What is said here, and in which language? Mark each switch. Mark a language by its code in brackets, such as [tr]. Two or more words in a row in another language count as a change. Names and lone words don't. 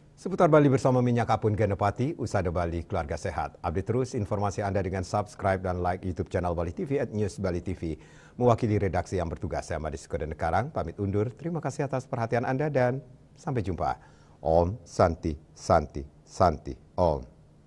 [id] Seputar Bali bersama Minyak Kapun Genepati, Usada Bali Keluarga Sehat. Update terus informasi Anda dengan subscribe dan like YouTube channel Bali TV @News Bali TV. Mewakili redaksi yang bertugas, saya Madis Koden Karang, pamit undur. Terima kasih atas perhatian Anda dan sampai jumpa. [sa] Om Santi Santi Santi Om.